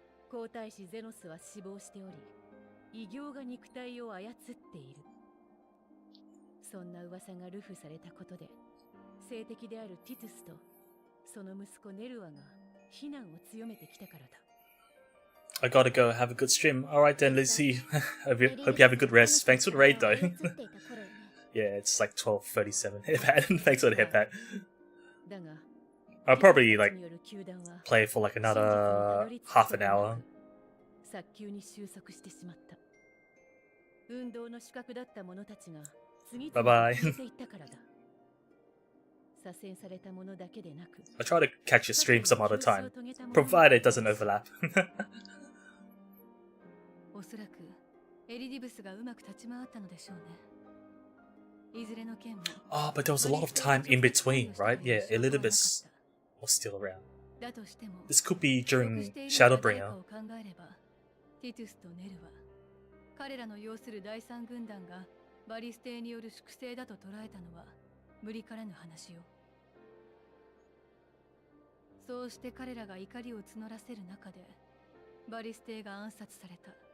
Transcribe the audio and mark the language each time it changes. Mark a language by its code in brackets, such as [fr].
[ja] 皇太子ゼノスは死亡しており、異形が肉体を操っている。そんな噂が流布されたことで、政敵であるティトゥスとその息子ネルワが非難を強めてきたからだ。 [en] I gotta go have a good stream. Alright then, Lizzie. hope you have a good rest. Thanks for the raid though. Yeah, it's like 12:37. Hit pat. Thanks for the hit pat. I'll probably like play for like another half an hour. [ja] 早急に収束してしまった。運動の主角だった者たちが次々と消えていったからだ。左遷された者だけでなく。 [en] I'll try to catch your stream some other time, provided it doesn't overlap. [ja] おそらくエリディブスがうまく立ち回ったのでしょうね。いずれの件も。 [en] Oh, but there was a lot of time in between, right? Yeah, Elizabeth was still around. This could be during Shadowbringer. [ja] ティトゥスとネルは彼らの要する第三軍団がバリステによる粛清だと捉えたのは無理からぬ話よ。そうして彼らが怒りを募らせる中でバリステが暗殺された。